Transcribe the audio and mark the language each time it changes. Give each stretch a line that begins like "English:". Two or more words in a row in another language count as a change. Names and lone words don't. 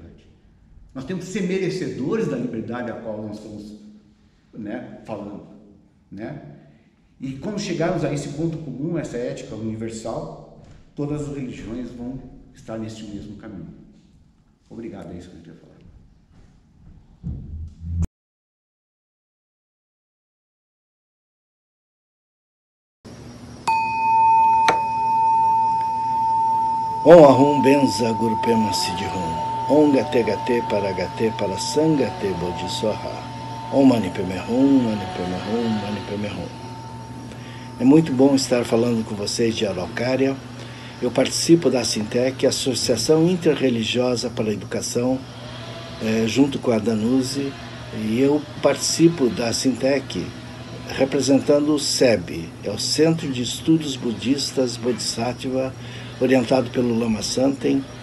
Portuguese: Nós temos que ser merecedores da liberdade a qual nós estamos falando. E quando chegarmos a esse ponto comum, essa ética universal, todas as religiões vão estar nesse mesmo caminho. Obrigado, é isso que eu queria falar.
Sanskrit: ॐ आःहूँ वज्र गुरु पद्म सिद्धिहूँ ॐ गते गते पार संगते बोधिसत्त्व ॐ मणि पद्मे हूँ मणि पद्मे हूँ मणि पद्मे हूँ.
Portuguese: É muito bom estar falando com vocês de Araucária. Eu participo da Sintec, Associação Interreligiosa para a Educação, junto com a Danuse, e eu participo da Sintec representando o SEB, é o Centro de Estudos Budistas Bodhisattva, orientado pelo Lama Santen,